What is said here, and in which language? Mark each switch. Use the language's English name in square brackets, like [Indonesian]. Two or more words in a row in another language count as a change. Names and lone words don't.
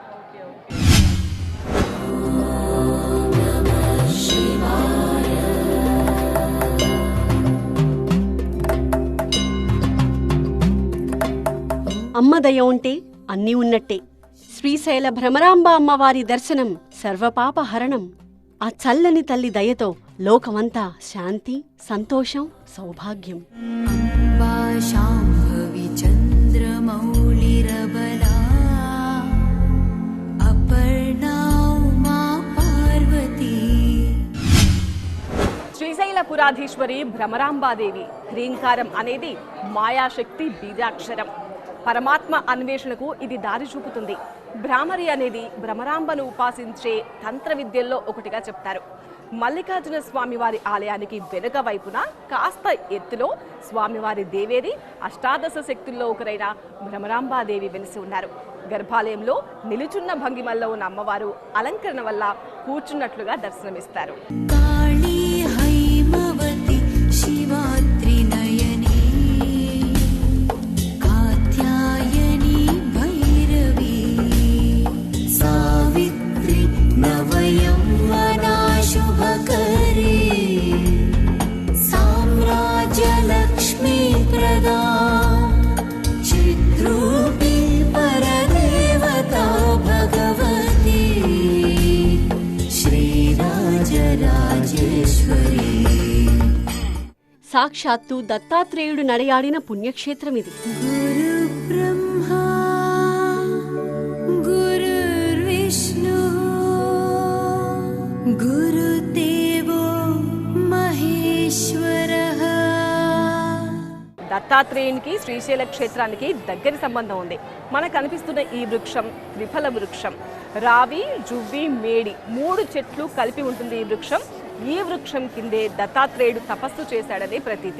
[Telugu] అమ్మ దయ ఉంటే అన్నీ ఉన్నట్టే. శ్రీశైల భ్రమరాంబ అమ్మవారి దర్శనం సర్వపాపహరణం. ఆ చల్లని తల్లి దయతో లోకమంతా శాంతి, సంతోషం, సౌభాగ్యం. [Sanskrit] शाम्भवी चन्द्रमौलिरबला अपर्णा उमा पार्वती. [Telugu] శ్రీశైల పురాధీశ్వరి భ్రమరాంబాదేవి హ్రీంకారం అనేది మాయాశక్తి బీజాక్షరం. పరమాత్మ అన్వేషణకు ఇది దారి చూపుతుంది. భ్రామరి అనేది భ్రమరాంబను ఉపాసించే తంత్ర విద్యల్లో ఒకటిగా చెప్తారు. మల్లికార్జున స్వామివారి ఆలయానికి వెనుక వైపున కాస్త ఎత్తులో స్వామివారి దేవేరి అష్టాదశ శక్తుల్లో ఒకరైన భ్రమరాంబాదేవి వెలిసి ఉన్నారు. గర్భాలయంలో నిలుచున్న భంగిమల్లో ఉన్న అమ్మవారు అలంకరణ వల్ల కూర్చున్నట్లుగా దర్శనమిస్తారు. [Sanskrit] काली हैमवती शिवात्रि नयनी कात्यायनी भैरवी सावित्री नवयौवना शुभकरी साम्राज्यलक्ष्मी प्रदा चिद्रूपी परदेवता भगवती श्रीराजराजेश्वरी. [Telugu] సాక్షాత్తు దత్తాత్రేయుడు నడయాడిన పుణ్యక్షేత్రమిది. [Sanskrit] गुरु ब्रह्मा गुरुर्विष्णु गुरुदेवो महेश्वरः. [Telugu] దత్తాత్రేయునికి శ్రీశైల క్షేత్రానికి దగ్గరి సంబంధం ఉంది. మనకు కనిపిస్తున్న ఈ వృక్షం విఫల వృక్షం. రావి, జువ్వి, మేడి 3 చెట్లు కలిపి ఉంటుంది ఈ వృక్షం. ఈ వృక్షం కిందే దత్తాత్రేయుడు తపస్సు చేశాడని ప్రతీతి.